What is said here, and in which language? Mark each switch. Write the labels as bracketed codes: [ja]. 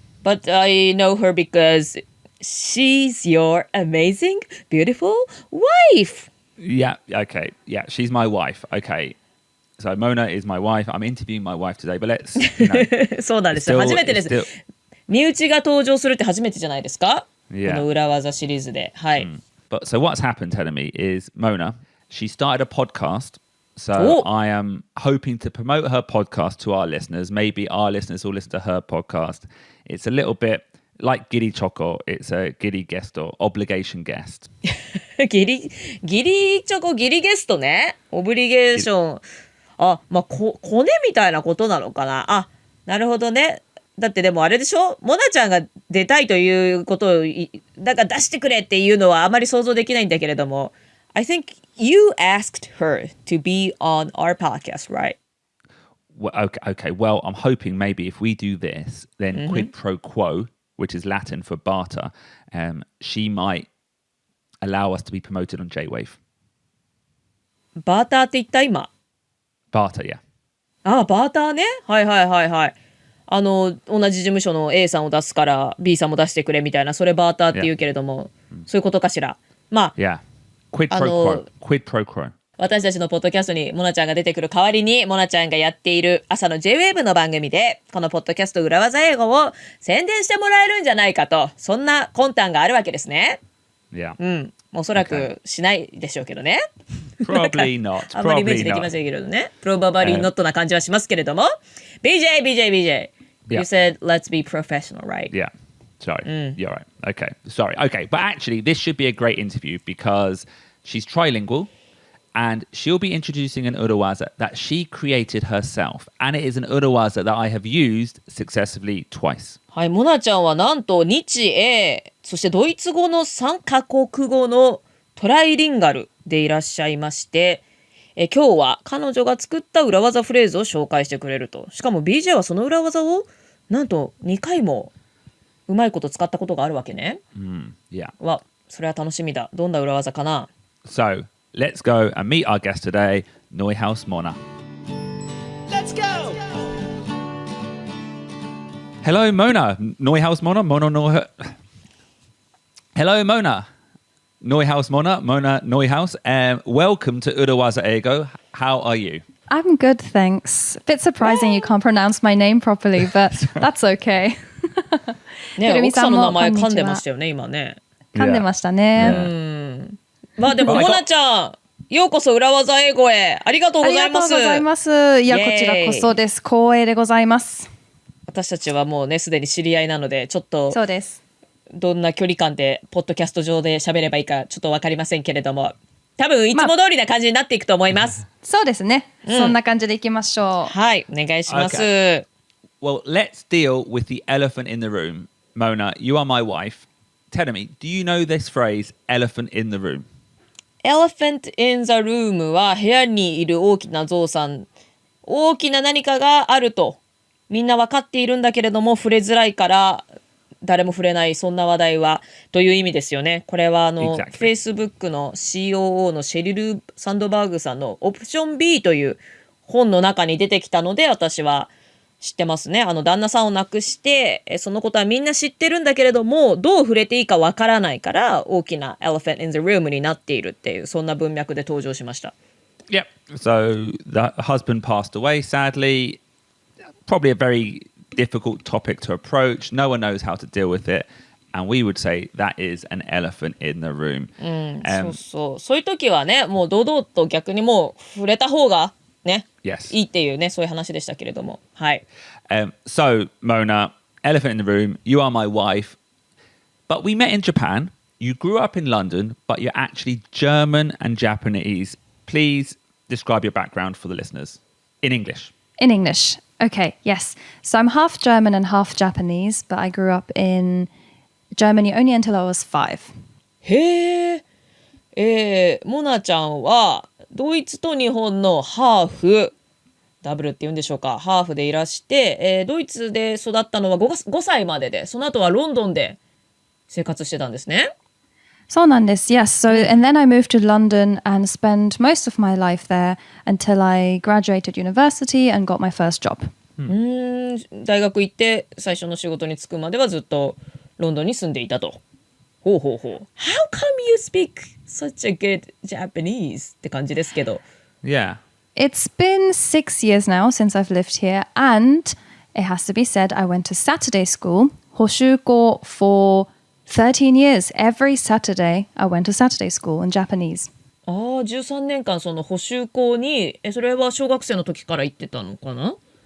[en] But I know her because she's your amazing, beautiful wife. Yeah, okay. Yeah, she's my wife. Okay.So Mona is my wife. I'm interviewing my wife today, but let's. [ja] そうなんですよ。初めてです。身内が登場するって初めてじゃないですか？ [en] Yeah. [ja] この裏技シリーズで。はい。 [en] But so what's happened, telling me, is Mona. She started a podcast. So I am hoping to promote her podcast to our listeners. Maybe our listeners will listen to her podcast. It's a little bit like Giri Choco. It's a Giri guest or obligation guest. [ja] ギリチョコギリゲストね。オブリゲーション。コネみたいなことなのかな。なるほどね。だってでもあれでしょ、モナちゃんが出たいということをだから出してくれっていうのはあまり想像できないんだけれども [en] I think you asked her to be on our podcast, right? Well, okay. Well, I'm hoping maybe if we do this, then quid pro quo, which is Latin for barter, she might allow us to be promoted on J-Wave. [ja] バーターって言った今 [en] Barter, yeah. [ja] バーターね。はい。同じ事務所の A さんを出すから B さんも出してくれみたいな、それバーターって言うけれども、そういうことかしら。 [en] Yeah. Quid pro quo. [ja] 私たちのポッドキャストにモナちゃんが出てくる代わりに、モナちゃんがやっている朝の J-Wave の番組で、このポッドキャスト裏技英語を宣伝してもらえるんじゃないかと、そんな魂胆があるわけですね。 [en] Yeah. [ja] おそらくしないでしょうけどね。 [en] Probably not. [ja] あんまりイメージできませんけどね。 [en] Probably not [ja] な感じはしますけれども。 [en] BJ. You said let's be professional, right? Yeah. Sorry. You're right. Okay. Sorry. Okay. But actually, this should be a great interview because she's trilingual and she'll be introducing an urawaza that she created herself. And it is an urawaza that I have used successively twice. [ja] はい、モナちゃんはなんと日英、そしてドイツ語の3カ国語のトライリンガルでいらっしゃいまして、今日は彼女が作った裏技フレーズを紹介してくれると。しかも BJ はその裏技をなんと2回もうまいこと使ったことがあるわけね。 [en] Yeah. [ja] わ、それは楽しみだ。どんな裏技かな。 [en] So, let's go and meet our guest today, ノイハウス萌菜. Let's go! Hello, Mona. ノイハウス萌菜. Hello, Mona. ノイハウス萌菜.Mona ノイハウス. Welcome to 裏技英語. How are you? I'm good, thanks. Bit surprising you can't pronounce my name properly, but that's okay. [ja] ね、奥さんの名前噛んでましたよね、今ね。噛んでましたね。まあでも、モナちゃん、ようこそ裏技英語へ。ありがとうございます。ありがとうございます。いや、こちらこそです。光栄でございます。私たちはもうね、すでに知り合いなので、ちょっと、そうです。どんな距離感で、ポッドキャスト上で喋ればいいか、ちょっとわかりませんけれども、多分、いつも通りな感じになっていくと思います。そうですね。そんな感じでいきましょう。はい、お願いします。 [en] Okay. Well, let's deal with the elephant in the room. Mona, you are my wife. Tell me, do you know this phrase, elephant in the room? [ja] Elephant in the room は部屋にいる大きなゾウさん、大きな何かがあるとみんな分かっているんだけれども触れづらいから誰も触れない、そんな話題はという意味ですよね。これは [en] Exactly. [ja] Facebook の COO のシェリル・サンドバーグさんのオプション B という本の中に出てきたので私は知ってますね。旦那さんを亡くしてそのことはみんな知ってるんだけれどもどう触れていいかわからないから大きな Elephant in the room になっているっていうそんな文脈で登場しました。 [en] Yep. So the husband passed away, sadly. Probably a very difficult topic to approach. No one knows how to deal with it. And we would say that is an elephant in the room. [ja] そういう時はねもう堂々と逆にもう触れた方がね、 [en] Yes. [ja] いいっていうねそういう話でしたけれども、はい。 [en] So, Mona, elephant in the room, you are my wife. But we met in Japan. You grew up in London, but you're actually German and Japanese. Please describe your background for the listeners in English. In English. Okay, yes. So I'm half German and half Japanese, but I grew up in Germany only until I was 5. [ja] へえ、モナちゃんはドイツと日本のハーフ、ダブルって言うんでしょうか、ハーフでいらして、ドイツで育ったのは 5歳までで、その後はロンドンで生活してたんですね。そうなんです。Yes. [en] So, and then I moved to London and spent most of my life there until I graduated university and got my first job. [ja] 大学行って最初の仕事に就くまではずっとロンドンに住んでいたと。ほうほうほう。 [en] How come you speak such a good Japanese? [ja] って感じですけど。 [en] Yeah. It's been 6 years now since I've lived here, and it has to be said, I went to Saturday school, 補習校 for 13 years. Every Saturday, I went to Saturday school in Japanese. [ja] ああ、13年間その補習校に、それは小学生の時から行ってたのかな？